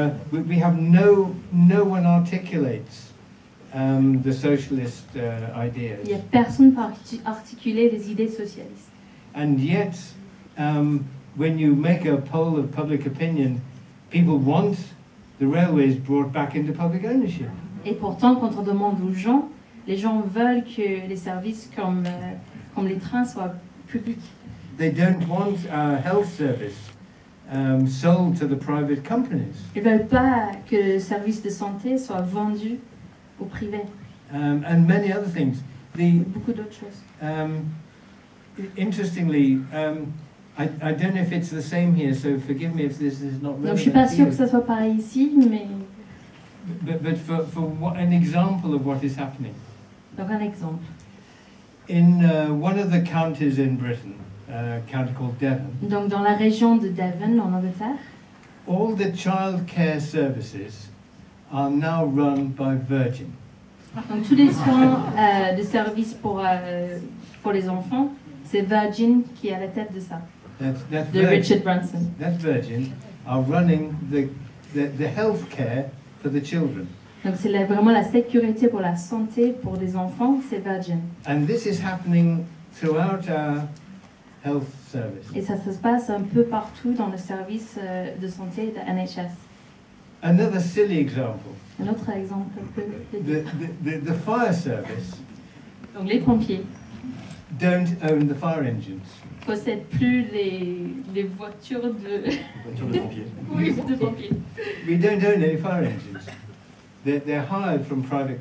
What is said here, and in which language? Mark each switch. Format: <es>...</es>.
<en>We have no one articulates the socialist ideas.</en> <fr>Il n'y a personne pour articuler les idées socialistes.</fr> <en>And yet, when you make a poll of public opinion, people want the railways brought back into public ownership.</en> <fr>Et pourtant, quand on demande aux gens, les gens veulent que les services comme les trains soient publics.</fr> <en>They don't want a health service sold to the private companies.</en> <fr>Ils ne veulent pas que le service de santé soit vendu au privé.</fr> <en>And many other things.</en> <fr>Beaucoup d'autres choses.</fr> <en>Interestingly, I don't know if it's the same here, so forgive me if this is not relevant.</en> <fr>Donc je suis pas</fr> <en>to</en> <fr>sûre</fr> <en>you.</en> <fr>que ça soit pareil ici, mais</fr> <en>But for an example of what is happening,</en> <fr>donc un exemple.</fr> <en>in one of the counties in Britain, a county called Devon,</en> <fr>Donc dans la région de Devon, en Angleterre,</fr> <en>all the child care services are now run by Virgin.</en> <fr>Donc tous les soins de service pour les enfants, c'est Virgin qui est à la tête de ça, de Richard Branson.</fr> <en>That Virgin are running the health care for the children.</en> <fr>Donc c'est vraiment la sécurité pour la santé pour les enfants, c'est Virgin.</fr> <en>And this is happening throughout our health service.</en> <fr>Et ça se passe un peu partout dans le service de santé de NHS.</fr> <en>Another silly example.</en> <fr>Un autre exemple un peu.</fr> <en>The fire service</en> <fr>Donc les pompiers</fr> <en>don't own the fire engines.</en> <fr>ne possèdent plus les voitures de... Voiture de pompiers. Oui, de pompiers.</fr> <en>We don't own any fire engines. They're hired from private</en>